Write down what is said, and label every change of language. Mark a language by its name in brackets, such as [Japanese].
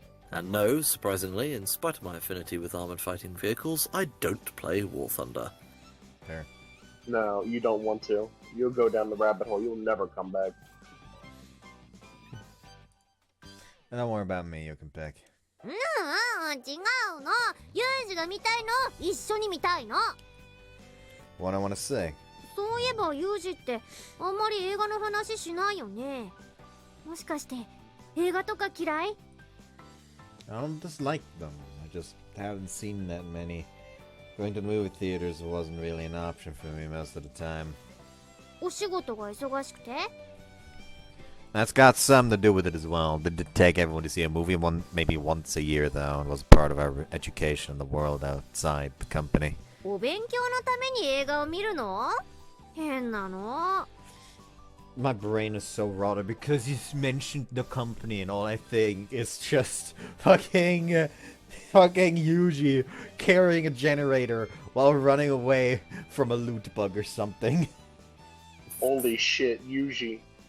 [English] And no, surprisingly, in spite of my affinity with armoured fighting vehicles, I don't play War Thunder. Fair. No, you don't want to. You'll go down the rabbit hole. You'll never come back. Don't worry about me, you can pick. [Japanese] 違うの。ユージが見たいの。一緒に見たいの。 [English] What I want to say. [Japanese] そういえばユージってあんまり映画の話しないよね。もしかして映画とか嫌い？ [English] I don't dislike them. I just haven't seen that many. Going to the movie theaters wasn't really an option for me most of the time. [Japanese] お仕事が忙しくて？ [English] That's got something to do with it as well. They did take everyone to see a movie maybe once a year though, and was part of our education in the world outside the company. [Japanese] お勉強のために映画を見るの？変なの。 [English] My brain is so rotted because you mentioned the company and all I think is just fucking Yuji carrying a generator while running away from a loot bug or something. Holy shit, Yuji.